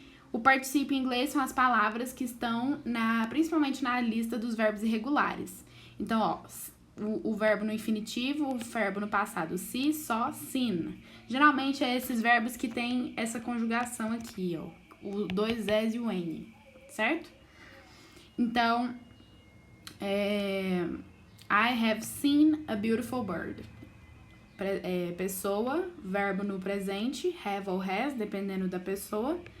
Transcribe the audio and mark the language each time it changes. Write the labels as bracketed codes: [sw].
[pt] O particípio em inglês são as palavras que estão principalmente na lista dos verbos irregulares. Então, ó, o verbo no infinitivo, o verbo no passado, se, só, seen. Geralmente é esses verbos que tem essa conjugação aqui, ó, o dois S e o N, certo? [en] Então, I have seen a beautiful bird. [pt] Pessoa, verbo no presente, have ou has, dependendo da pessoa.